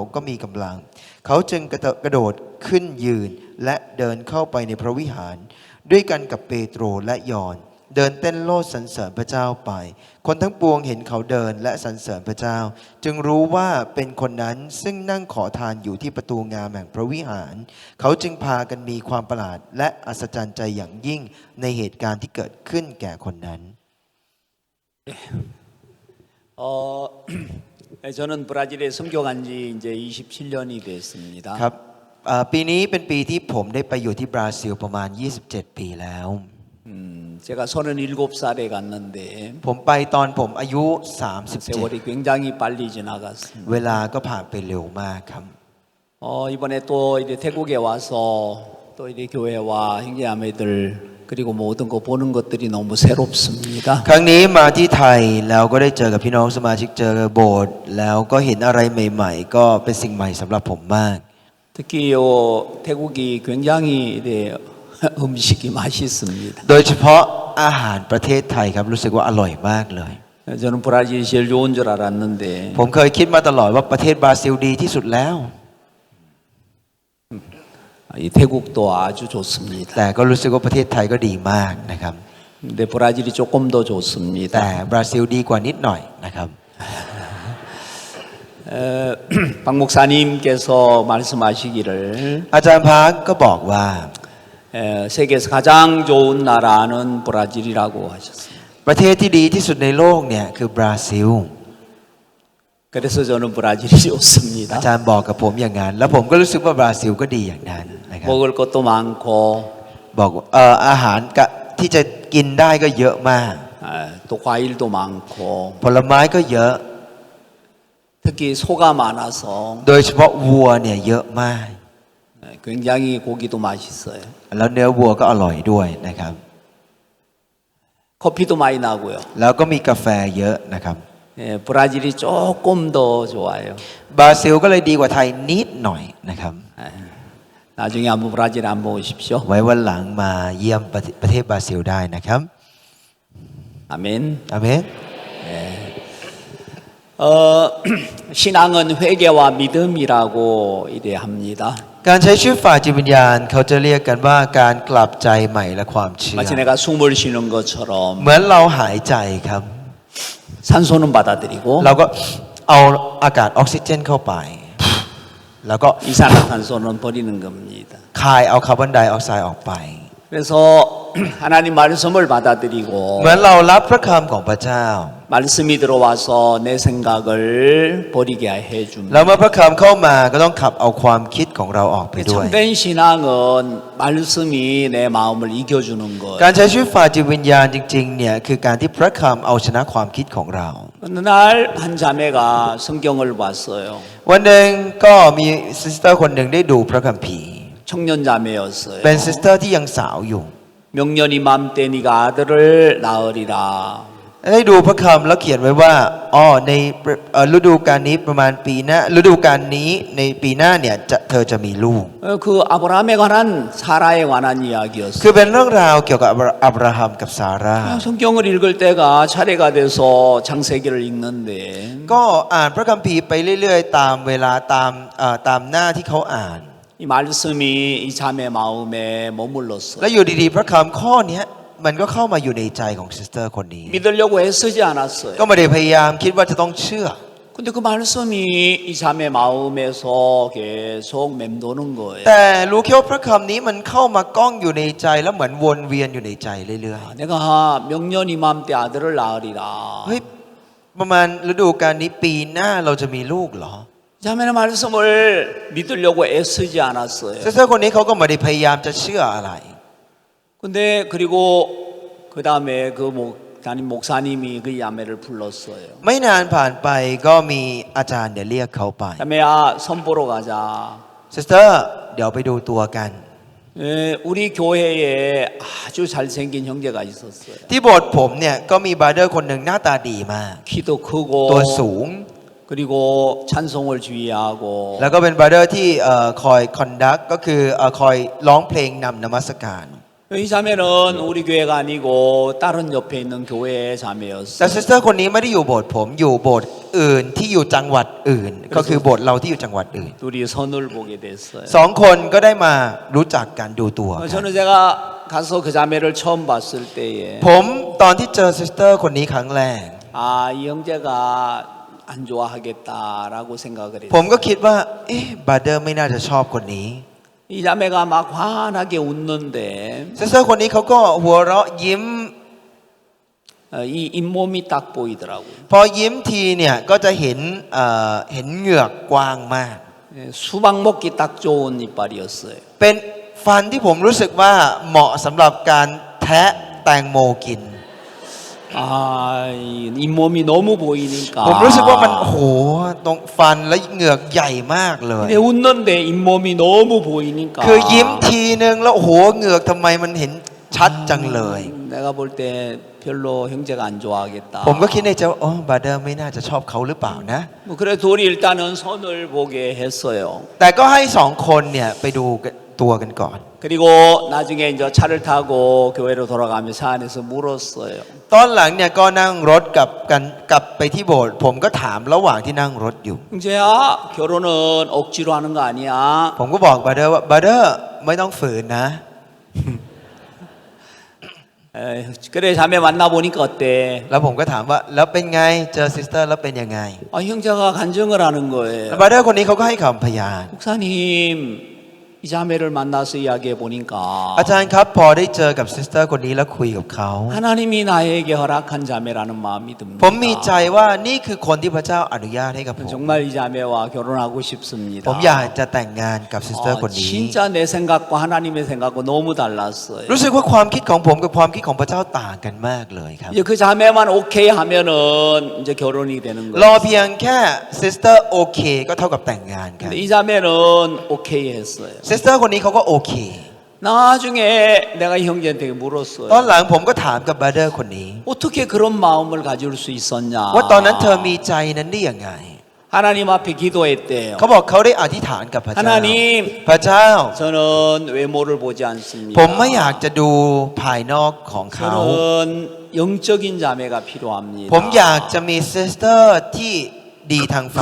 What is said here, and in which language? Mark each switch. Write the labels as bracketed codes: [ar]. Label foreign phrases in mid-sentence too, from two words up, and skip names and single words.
[th] ก็มีกำลังเขาจึงกระโดดขึ้นยืนและเดินเข้าไปในพระวิหารด้วยกันกับเปโตรและยอห์นเดินเต้นโลดสรรเสริญพระเจ้าไปคนทั้งปวงเห็นเขาเดินและสรรเสริญพระเจ้าจึงรู้ว่าเป็นคนนั้นซึ่งนั่งขอทานอยู่ที่ประตูงามแห่งพระวิหารเขาจึงพากันมีความประหลาดและอัศจรรย์ใจอย่างยิ่งในเหตุการณ์ที่เกิดขึ้นแก่คนนั้น [ko] 저는 브라질에 선교한 지 이제 27년이 됐습니다. [th] ครับปีนี้เป็นปีที่ผมได้ไปอยู่ที่บราซิลประมาณ27 ปีแล้ว [ko] 제가 37살에 갔는데 [th] ผมไปตอนผมอายุ [ko] 세월이 굉장히 빨리 지나갔습니다. [th] เวลาก็ผ่านไปเร็วมากครับ [ko] 이번에 또 이제 태국에 와서 또 이제 교회와 형제자매들 그리고 모든 거 보는 것들이 너무 새롭습니다. [th] ครั้งนี้มาที่ไทยแล้วก็ได้เจอกับพี่น้องสมาชิกเจอโบสถ์แล้วก็เห็นอะไรใหม่ๆก็เป็นสิ่งใหม่สำหรับผมมาก [ko] 특히 태국이 굉장히 이제 음식이 맛있습니다. [th] โดยเฉพาะอาหารประเทศไทยครับรู้สึกว่าอร่อยมากเลย [ko] 저는 브라질이 제일 좋은 줄 알았는데 [th] ผมเคยคิดมาตลอดว่าประเทศบราซิลดีที่สุดแล้ว [ko] 이 태국도 아주 좋습니다. [th] แต่ก็รู้สึกว่าประเทศไทยก็ดีมากนะครับ [ko] 근데 브라질이 조금 더 좋습니다. [th] แต่บราซิลดีกว่านิดหน่อยนะครับ [ko] 박 목사님께서 말씀하시기를 [th] อาจารย์พาร์คก็บอกว่า [ko] 세계에서 가장 좋은 나라는 브라질이라고 하셨습니다. [th] ประเทศที่ดีที่สุดในโลกเนี่ยคือบราซิล [ko] 그래서 저는 브라질이 좋습니다. [th] อาจารย์บอกกับผมอย่างนั้นแล้วผมก็รู้สึกว่าบราซิลก็ดีอย่างนั้นนะครับ [ko] 먹을 것도 많고 [th] บอกอาหารที่จะกินได้ก็เยอะมาก [ko] 또 과일도 많고 [th] ผลไม้ก็เยอะ [ko] 특히 소가 많아서 [th] โดยเฉพาะวัวเนี่ยเยอะมาก [ko] 굉장히 고기도 맛있어요. [th] แล้วเนื้อวัวก็อร่อยด้วยนะครับ [ko] 커피도 많이 나고요. [th] แล้วก็มีกาแฟเยอะนะครับ [ko] 브라질이 조금 더 좋아요. [th] บราซิลก็เลยดีกว่าไทยนิดหน่อยนะครับ [ko] 나중에 한번 브라질 한번 오십시오. [th] ไว้วันหลังมาเยี่ยมประเทศบราซิลได้นะครับ [ko] 아멘. [th] อาเมน [ko] 신앙은 회개와 믿음이라고 이래합니다. [th] การใช้ชีวิตฝ่ายจิตวิญญาณเขาจะเรียกกันว่าการกลับใจใหม่และความเชื่อ [ko] 마치 내가 숨을 쉬는 것처럼 [th] เหมือนเราหายใจครับ [ko] 산소는 받아들이고 [th] เราก็เอาอากาศออกซิเจนเข้าไปแล้วก็ [ko] 이산화탄소는 버리는 겁니다. [th] คายเอาคาร์บอนไดออกไซด์ออกไป [ko] 그래서 하나님 말씀을 받아들이고 [th] เหมือนเรารับพระคำของพระเจ้า [ko] 말씀이 들어와서 내 생각을 버리게 [th] แล้ว [ko] 해줍니다. [th] เมื่อพระคำเข้ามาก็ต้องขับเอาความคิดของเราออกไปด้วย [ko] 참된 신앙은 말씀이 내 마음을 이겨주는 [th] การ [ko] 거예요. [th] ใช้ชีวิตฝ่ายจิตวิญญาณจริงๆเนี่ยคือการที่พระคำเอาชนะความคิดของเรา [ko] 어느 날 한 자매가 성경을 봤어요. [th] วันหนึ่งก็มีซิสเตอร์คนหนึ่งได้ดูพระคัมภีร์ [ko] 청년 자매였어요. [th] เป็นซิสเตอร์ที่ยังสาวอยู่ [ko] 명년 이맘때 네가 아들을 낳으리라. [th] ได้ดูพระคำแล้วเขียนไว้ว่าอ๋อในฤดูกาลนี้ประมาณปีหน้าฤดูกาลนี้ในปีหน้าเนี่ยเธอจะมีลูก [ko] 그 아브라함에 관한 사라에 관한 [th] คือ [ko] 이야기였어요. [th] เป็นเรื่องราวเกี่ยวกับอับราฮัมกับซาร่า [ko] 성경을 읽을 때가 차례가 돼서 창세기를 읽는데 [th] ก็อ่านพระคัมภีร์ไปเรื่อยๆ ตามเวลาตามหน้าที่เขาอ่าน [ko] 이 말씀이 이 자매 마음에 머물렀어요. [th] แล้วอยู่ดีๆพระคำข้อเนี้ยมันก็เข้ามาอยู่ในใจของซิสเตอร์คนนี้ [ko] 믿으려고 애쓰지 않았어요. [th] ก็ไม่ได้พยายามคิดว่าจะต้องเชื่อ [ko] 근데 그 말씀이 이 자매 마음에서 계속 맴도는 거예요. [th] แต่รู้แค่ว่าพระคำนี้มันเข้ามาก้องอยู่ในใจแล้วเหมือนวนเวียนอยู่ในใจเรื่อย [ko] 내가 명년 이맘때 아들을 낳으리라. [th] ๆเฮ้ยประมาณฤดูกาลนี้ปีหน้าเราจะมีลูกเหรอ [ko] 자매는 말씀을 믿으려고 애쓰지 않았어요. [th] ซิสเตอร์คนนี้เขาก็ไม่ได้พยายามจะเชื่ออะไร [ko] 근데 그리고 그 다음에 그 담임 목사님이 그 자매를 불렀어요. [th] ไม่นานผ่านไปก็มีอาจารย์เดี๋ยวเรียกเขาไป [ko] 자매야 선보러 가자. [th] ซิสเตอร์เดี๋ยวไปดูตัวกัน [ko] 예, 우리 교회에 아주 잘생긴 형제가 있었어요. [th] ที่โบสถ์ผมเนี่ยก็มีบราเดอร์คนหนึ่งหน้าตาดีมาก [ko] 키도 [th] ตัว [ko] 크고 [th] สูง [ko] 그리고 찬송을 주의하고 [th] แล้วก็เป็นบราเดอร์ที่คอยคอนดักก็คือคอยร้องเพลงนำนมัสการ [ko] 이 자매는 우리 교회가 아니고 다른 옆에 있는 교회의 [th] แต่ [ko] 자매였어요. [th] ซิสเตอร์คนนี้ไม่ได้อยู่โบสถ์ผมอยู่โบสถ์อื่นที่อยู่จังหวัดอื่น ก็คือโบสถ์เราที่อยู่จังหวัดอื่น [ko] 둘이 선을 보게 됐어요. [th] สองคนก็ได้มารู้จักกันดูตัวกัน [ko] 저는 제가 가서 그 자매를 처음 봤을 때에 [th] ผมตอนที่เจอซิสเตอร์คนนี้ครั้งแรก [ko] 이 형제가 안 좋아하겠다라고 생각을 [th] ผม [ko] 했어요. [th] ก็คิดว่าเอ๊ะบราเดอร์ไม่น่าจะชอบคนนี้ [ko] 이 자매가 막 환하게 웃는데 [th] ซิสเตอร์คนนี้เขาก็หัวเราะยิ้ม [ko] 이 잇몸이 딱 보이더라고요. [th] พอยิ้มทีเนี่ยก็จะเห็นเหงือกกว้างมาก [ko] 예, 수박 먹기 딱 좋은 이빨이었어요. [th] เป็นฟันที่ผมรู้สึกว่าเหมาะสำหรับการแทะแตงโมกิน [ko] 이 잇몸이 너무 보이니까. [th] ผมรู้สึกว่ามันโหตรงฟันและเหงือกใหญ่มากเลย [ko] 근데 웃는데 잇몸이 너무 보이니까. [th] คือยิ้มทีนึงแล้วโอ้โหเหงือกทำไมมันเห็นชัดจังเลย [ko] 내가 볼 때 별로 형제가 안 좋아하겠다. [th] ผมก็คิดในใจว่าโอ้บราเดอร์ไม่น่าจะชอบเขาหรือเปล่านะ [ko] 뭐 그래 둘이 일단은 선을 보게 했어요. [th] แต่ก็ให้สองคนเนี่ยไปดูตัวกันก่อน [ko] 그리고 나중에 이제 차를 타고 교회로 돌아가며 차 안에서 물었어요. [th] ตอนหลังเนี่ยก็นั่งรถกลับไปที่โบสถ์ผมก็ถามระหว่างที่นั่งรถอยู่ [ko] 형제야 결혼은 억지로 하는 거 아니야. [th] ผมก็บอกบราเดอร์ว่าบราเดอร์ไม่ต้องฝืนนะ [ko] 그래 자매 만나 보니까 어때? [th] แล้วผมก็ถามว่าแล้วเป็นไงเจอซิสเตอร์แล้วเป็นยังไง [ko] 형제가 간증을 하는 [th] แล้ว [ko] 거예요. [th] บราเดอร์คนนี้เขาก็ให้คำพยาน [ko] 목사님 이 자매를 만나서 이야기해 보니까 [th] อาจารย์ครับพอได้เจอกับซิสเตอร์คนนี้แล้วคุยกับเขา [ko] 하나님이 나에게 허락한 자매라는 마음이 [th] ผมมีใจ [ko] 듭니다. [th] ว่านี่คือคนที่พระเจ้าอนุญาตให้กับผม [ko] 정말 이 자매와 결혼하고 싶습니다. [th] ผมอยากจะแต่งงานกับซิสเตอร์คนนี้ [ko] 진짜 내 생각과 하나님의 생각과 너무 달랐어요. [th] รู้สึกว่าความคิดของผมกับความคิดของพระเจ้าต่างกันมากเลยครับ [ko] 이제 그 자매만 오케이 하면은 이제 결혼이 되는 [th] รอ [ko] 거예요. [th] เพียงแค่ซิสเตอร์โอเคก็เท่ากับแต่งงานกัน [ko] 근데 이 자매는 오케이 했어요. [th] ซิสเตอร์คนนี้เขาก็โอเค [ko] 나중에 내가 이 형제한테 [th] ตอน [ko] 물었어요. [th] หลังผมก็ถามกับบราเดอร์คนนี้ [ko] 어떻게 그런 마음을 가질 수 있었냐? [th] ว่าตอนนั้นเธอมีใจนั้นได้ยังไง [ko] 하나님 앞에 기도했대요. [th] เขาบอกเขาได้อธิษฐานกับพระเจ้า [ko] 하나님 [th] พระเจ้า [ko] 저는 외모를 보지 않습니다. [th] ผมไม่อยากจะดูภายนอกของเขา [ko] 저는 영적인 자매가 필요합니다. [th] ผมอยากจะมีซิสเตอร์ที่ดีทางฝ่าย